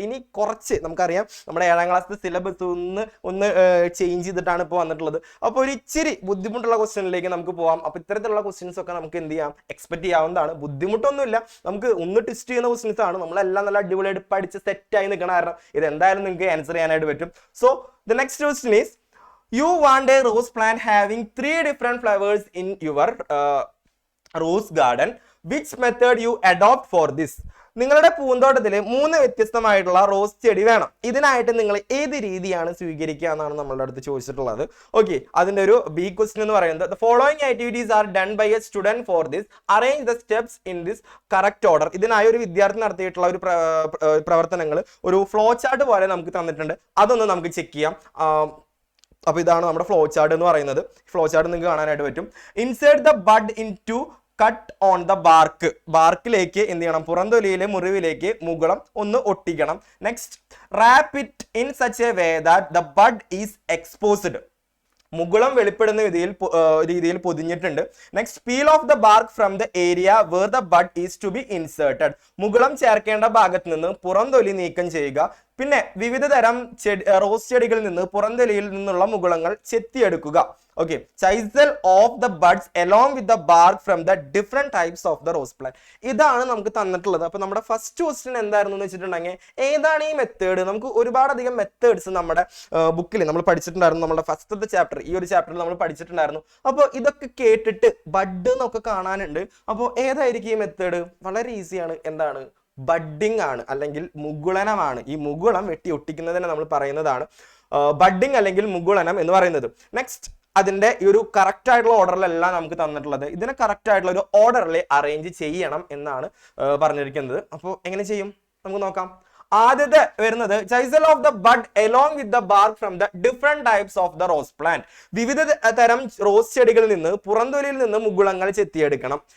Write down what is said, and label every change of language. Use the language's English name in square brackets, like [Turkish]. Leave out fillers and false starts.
[Malayalam] ഇനി കുറച്ച് നമുക്കറിയാം നമ്മുടെ 7ാം ക്ലാസ്സിലെ സിലബസ് ഒന്ന് ചേഞ്ച് ചെയ്തിട്ടാണ് ഇപ്പോൾ വന്നിട്ടുള്ളത്. അപ്പോൾ ഒരു ഇച്ചിരി ബുദ്ധിമുട്ടുള്ള ക്വസ്റ്റ്യനിലേക്ക് നമുക്ക് പോകാം. അപ്പൊ ഇത്തരത്തിലുള്ള ക്വസ്റ്റ്യൻസ് ഒക്കെ നമുക്ക് എന്ത് ചെയ്യാം? എക്സ്പെക്ട് ചെയ്യാവുന്നതാണ്. ബുദ്ധിമുട്ടൊന്നുമില്ല, നമുക്ക് ഒന്ന് ടെസ്റ്റ് ചെയ്യുന്ന ക്വസ്റ്റ്യൻസ് ആണ്. നമ്മളെല്ലാം നല്ല അടിപൊളിയായിട്ട് പഠിച്ച് സെറ്റായി നിൽക്കണം. കാരണം ഇത് എന്തായാലും നിങ്ങൾക്ക് ആൻസർ ചെയ്യാനായിട്ട് പറ്റും. [English] So the next question is, you want a rose plant having 3 different flowers in your rose garden. Which method you adopt for this? [Malayalam] നിങ്ങളുടെ പൂന്തോട്ടത്തിൽ 3 വ്യത്യസ്തമായിട്ടുള്ള റോസ് ചെടി വേണം. ഇതിനായിട്ട് നിങ്ങൾ ഏത് രീതിയാണ് സ്വീകരിക്കുക എന്നാണ് നമ്മളുടെ അടുത്ത് ചോദിച്ചിട്ടുള്ളത്. [English] okay, [Malayalam] അതിന്റെ ഒരു ബി ക്വസ്റ്റ്യൻ എന്ന് പറയുന്നത്, [English] the following activities are done by a student for this. Arrange the steps in this correct order. [Malayalam] ഇതിനായി ഒരു വിദ്യാർത്ഥി നടത്തിയിട്ടുള്ള ഒരു പ്രവർത്തനങ്ങൾ ഒരു ഫ്ലോ ചാർട്ട് പോലെ നമുക്ക് തന്നിട്ടുണ്ട്. അതൊന്ന് നമുക്ക് ചെക്ക് ചെയ്യാം. അപ്പോൾ ഇതാണ് നമ്മുടെ ഫ്ലോ ചാർട്ട് എന്ന് പറയുന്നത്. ഫ്ലോ ചാർട്ട് നിങ്ങൾക്ക് കാണാനായിട്ട് പറ്റും. [English] insert the bud in to cut on the ബാർക്കിലേക്ക് [Malayalam] എന്ത് ചെയ്യണം? പുറന്തൊലിയിലെ മുറിവിലേക്ക് മുകുളം ഒന്ന് ഒട്ടിക്കണം. [English] Next, wrap it in such a way that the bud is exposed. [Malayalam] മുകുളം വെളിപ്പെടുന്ന രീതിയിൽ പൊതിഞ്ഞിട്ടുണ്ട്. [English] Next, peel off the bark from the area where the bud is to be inserted. [Malayalam] മുകുളം ചേർക്കേണ്ട ഭാഗത്ത് നിന്ന് പുറംതൊലി നീക്കം ചെയ്യുക. പിന്നെ വിവിധ തരം റോസ് ചെടികളിൽ നിന്ന് പുറംതൊലിയിൽ നിന്നുള്ള മുകുളങ്ങൾ ചെത്തിയെടുക്കുക. [English] Okay, chisel off the buds along with the bark from the different types of the rose plant. [Malayalam] ഇതാണ് നമുക്ക് തന്നിട്ടുള്ളത്. അപ്പൊ നമ്മുടെ ഫസ്റ്റ് ക്വസ്റ്റ്യൻ എന്തായിരുന്നു എന്ന് വെച്ചിട്ടുണ്ടെങ്കിൽ ഏതാണ് ഈ മെത്തേഡ്? നമുക്ക് ഒരുപാടധികം മെത്തേഡ്സ് നമ്മുടെ ബുക്കിൽ നമ്മൾ പഠിച്ചിട്ടുണ്ടായിരുന്നു. നമ്മുടെ ഫസ്റ്റത്തെ ചാപ്റ്റർ, ഈ ഒരു ചാപ്റ്ററിൽ നമ്മൾ പഠിച്ചിട്ടുണ്ടായിരുന്നു. അപ്പോൾ ഇതൊക്കെ കേട്ടിട്ട് ബഡ് എന്നൊക്കെ കാണാനുണ്ട്. അപ്പോൾ ഏതായിരിക്കും ഈ മെത്തേഡ്? വളരെ ഈസിയാണ്. എന്താണ്? ബഡ്ഡിംഗ് ആണ്, അല്ലെങ്കിൽ മുകുളനമാണ്. ഈ മുകുളം വെട്ടി ഒട്ടിക്കുന്നതിനെ നമ്മൾ പറയുന്നതാണ് ബഡ്ഡിംഗ് അല്ലെങ്കിൽ മുകുളനം എന്ന് പറയുന്നത്. നെക്സ്റ്റ്, അതിന്റെ ഈ ഒരു കറക്റ്റ് ആയിട്ടുള്ള ഓർഡറിലല്ല നമുക്ക് തന്നിട്ടുള്ളത്. ഇതിനെ കറക്റ്റ് ആയിട്ടുള്ള ഒരു ഓർഡറിൽ അറേഞ്ച് ചെയ്യണം എന്നാണ് പറഞ്ഞിരിക്കുന്നത്. അപ്പോൾ എങ്ങനെ ചെയ്യും നമുക്ക് നോക്കാം. ആദ്യത്തെ വരുന്നത് [English] Chisel off the bud along with the bark from the different types of the rose plant. [Malayalam] വിവിധ തരം റോസ് ചെടികളിൽ നിന്ന് പുറംതൊലിയിൽ നിന്ന് മുകുളങ്ങൾ ചെത്തിയെടുക്കണം.